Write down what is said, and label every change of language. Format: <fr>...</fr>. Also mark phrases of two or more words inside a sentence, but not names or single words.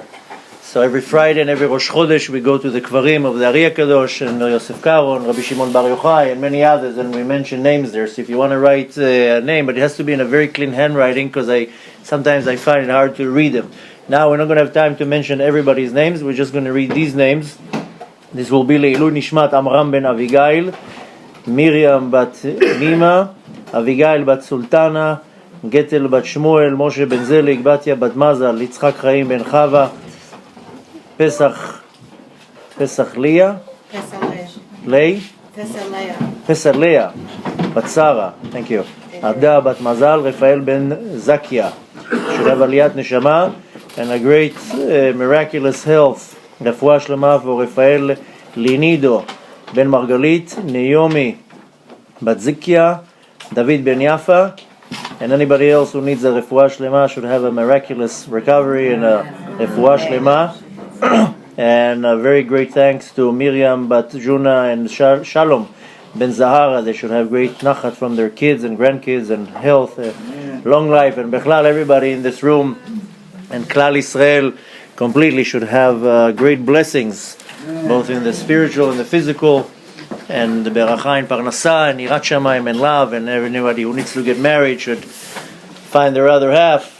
<en>So every Friday and every</en> <he>Rosh Chodesh</he> <en>we go to the Kvarim of the Ari HaKadosh and Yosef Karo and Rabbi Shimon Bar Yochai and many others, and we mention names there. So if you want to write a name, but it has to be in a very clean handwriting, because sometimes I find it hard to read them. Now we're not going to have time to mention everybody's names. We're just going to read these names. This will be</en> <he>Le'ilu Nishmat</he> <en>Amram ben Avigail, Miriam bat Nima, Avigail bat Sultana, Getel bat Shmuel, Moshe ben Zelig, Batya bat Mazal, Yitzchak Chaim ben Chava, Pesach Leah, Pesach Leah, bat Sarah, thank you. Ada bat Mazal, Rafael ben Zakia. Should have</en> <he>Aliyat Neshama</he> <en>and a great miraculous health.</en> <he>Refuah Shlema</he> <en>for Rafael Linido ben Margalit, Naomi bat Zikia, David ben Yafa, and anybody else who needs a</en> <he>Refuah Shlema</he> <en>should have a miraculous recovery and a Refuah Shlema. And a very great thanks to Miriam bat Juna and Shalom ben Zahara. They should have great nachat from their kids and grandkids and health, long life, and Bechlal, everybody in this room and</en> <he>Klal Israel</he> <en>completely should have great blessings, both in the spiritual and the physical, and the beracha and parnasa and</en> <he>yirat shamayim</he> <en>and love, and anybody who needs to get married should find their other half.</en>